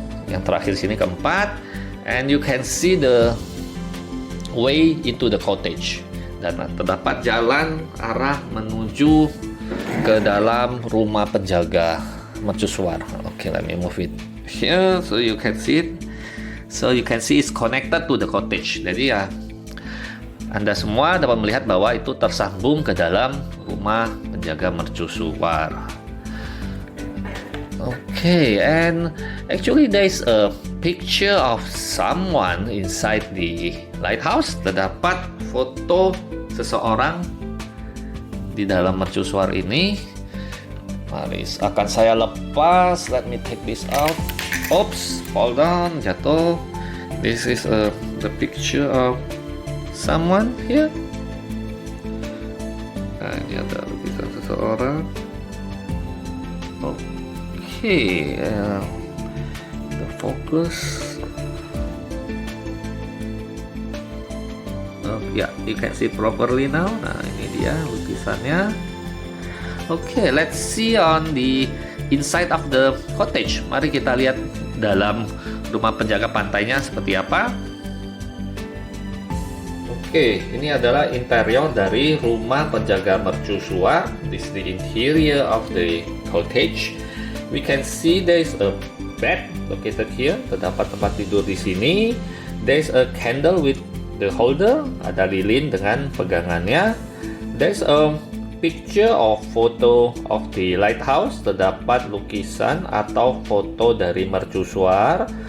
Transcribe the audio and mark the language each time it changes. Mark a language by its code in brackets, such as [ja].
[id] Yang terakhir sini keempat, [en] and you can see the way into the cottage. [id] Dan terdapat jalan arah menuju ke dalam rumah penjaga mercusuar. [en] Okay, let me move it here so you can see it. So you can see it's connected to the cottage. [id] Jadi ya, Anda semua dapat melihat bahwa itu tersambung ke dalam rumah penjaga mercusuar. [en] Okay, and actually there is a picture of someone inside the lighthouse. [id] Terdapat foto seseorang di dalam mercusuar ini. Mari akan saya lepas. [en] Let me take this out. Oops, fall down, [id] jatuh. [en] This is the picture of someone here. [id] Nah, ini ada lukisan seseorang. [en] Okay, the focus. Ya, you can see properly now. [id] Nah, ini dia lukisannya. [en] Okay, let's see on the inside of the cottage. [id] Mari kita lihat dalam rumah penjaga pantainya seperti apa. Oke, ini adalah interior dari rumah penjaga mercusuar. [en] This is the interior of the cottage. We can see there is a bed located here. [id] Terdapat tempat tidur di sini. [en] There is a candle with the holder, [id] ada lilin dengan pegangannya. [en] There's a picture or photo of the lighthouse. [id] Terdapat lukisan atau foto dari mercusuar.